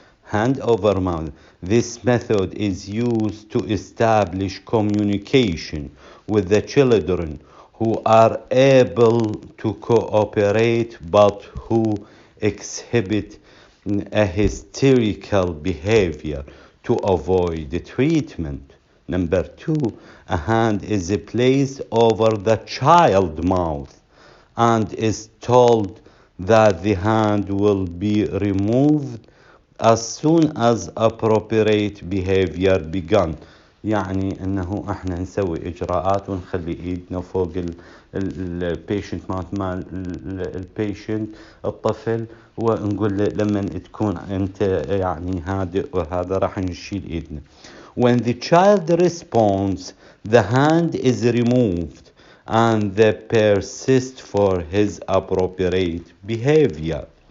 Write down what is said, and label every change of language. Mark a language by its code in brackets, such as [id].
[en] Hand over mouth. This method is used to establish communication with the children who are able to cooperate but who exhibit a hysterical behavior to avoid treatment. Number 2, a hand is placed over the child's mouth and is told that the hand will be removed as soon as appropriate behavior begun. [ar] يعني انه احنا نسوي اجراءات ونخلي ايدنا فوق البيشنت مال البيشنت الطفل ونقول له لما تكون انت يعني هادئ وهذا راح نشيل ايدنا. [en] When the child responds, the hand is removed and they persist for his appropriate behavior.